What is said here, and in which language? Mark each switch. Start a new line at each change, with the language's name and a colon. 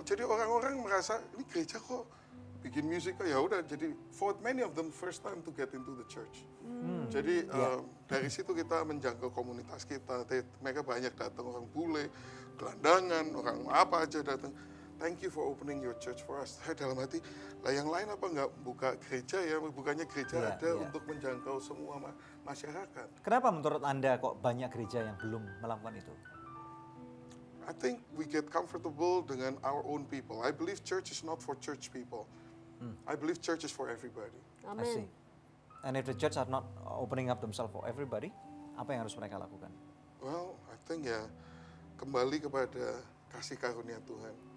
Indonesian: Jadi orang-orang merasa ini gereja kok bikin musik, ya udah. Jadi
English: for many of them first time to get into the church.
Indonesian: Jadi dari situ kita menjangkau komunitas kita. Mereka banyak datang, orang bule, gelandangan, orang apa aja datang.
English: Thank you for opening your church for us.
Indonesian: Saya dalam hati, lah yang lain apa nggak buka gereja ya? Bukannya gereja ada untuk menjangkau semua masyarakat. Kenapa menurut Anda kok banyak gereja yang belum melakukan itu?
English: I think we get comfortable dengan our own people. I believe church is not for church people. I believe church is for everybody. I see. And if the church are not opening up themselves for everybody,
Indonesian: apa yang harus mereka lakukan?
English: Well, I think
Indonesian: ya kembali kepada kasih karunia Tuhan.